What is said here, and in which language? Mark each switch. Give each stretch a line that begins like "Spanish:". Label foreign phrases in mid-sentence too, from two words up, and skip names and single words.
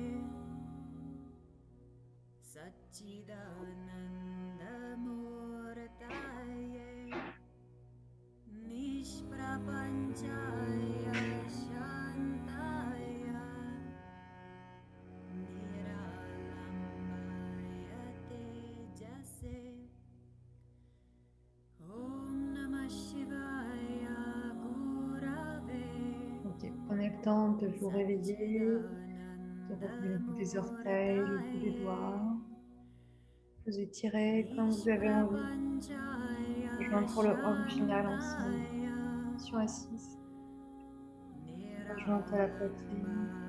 Sanskrit: Satchidanandamurtaye Nishprapanchaya Shantaya Niralambaya Tejase Om Namah Shivaya Gurave
French: Ok, prenez le temps de vous réveiller, de retenir le bout des orteils, le bout des doigts. Vous étirez comme vous avez envie. Rejoindre pour le Om final ensemble. Position assise. Rejointe à la poitrine.